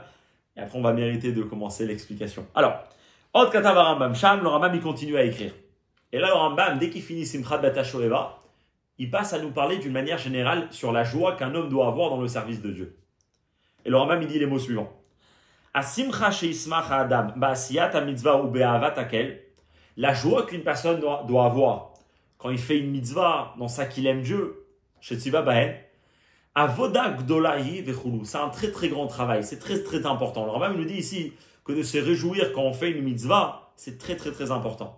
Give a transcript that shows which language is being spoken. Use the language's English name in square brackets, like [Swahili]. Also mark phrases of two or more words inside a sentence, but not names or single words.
[French] Et après, on va mériter de commencer l'explication. Alors, [Hebrew] עוד כתב רמב"ם שם, [French] le Rambam il continue à écrire. Et là, le Rambam, dès qu'il finit Simchat Bet HaShoeva, il passe à nous parler d'une manière générale sur la joie qu'un homme doit avoir dans le service de Dieu. Et le Rambam il dit les mots suivants. [Hebrew] השמחה שישמח אדם בעשיית מצוה ובאהבת האל. [French] La joie qu'une personne doit avoir quand il fait une mitzvah dans ça qu'il aime Dieu, [Hebrew] שציווה בהן, עבודה גדולה היא וכולי. [French] C'est un très très grand travail, c'est très très important. Le Rambam nous dit ici que de se réjouir quand on fait une mitzvah, c'est très très très important.